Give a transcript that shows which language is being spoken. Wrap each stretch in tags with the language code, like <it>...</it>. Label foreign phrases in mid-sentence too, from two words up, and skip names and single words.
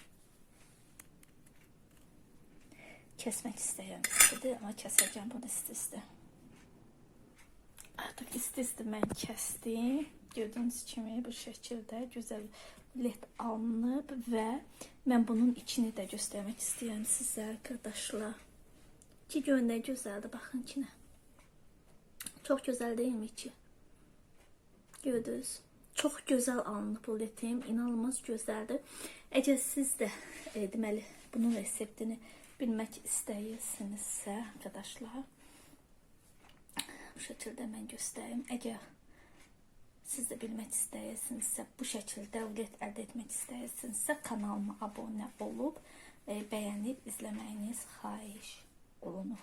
<az>Kəsmək istəyirəm istidir, amma kəsəcəm bunu isti-isti. Artıq isti-isti mən kəsdim. Gördüyünüz kimi bu şəkildə gözəl rulet alınıb və mən bunun içini də göstərmək istəyirəm sizə arkadaşlar. Ki görün nə gözəldir, baxın ki nə.</az> <tr>Çok güzel değil mi içi? Gördünüz. Çok güzel</tr> <az>alınıb ruletim. İnanılmaz gözəldir. Əgər siz də deməli bunun reseptini bilmək istəyirsinizsə, arkadaşlar, bu şəkildə mən göstəreyim. Əgər siz də bilmək istəyirsinizsə, bu şəkildə rulet əldə etmək istəyirsinizsə, kanalıma abunə olub, bəyənib izləməyiniz xahiş olunur.</az>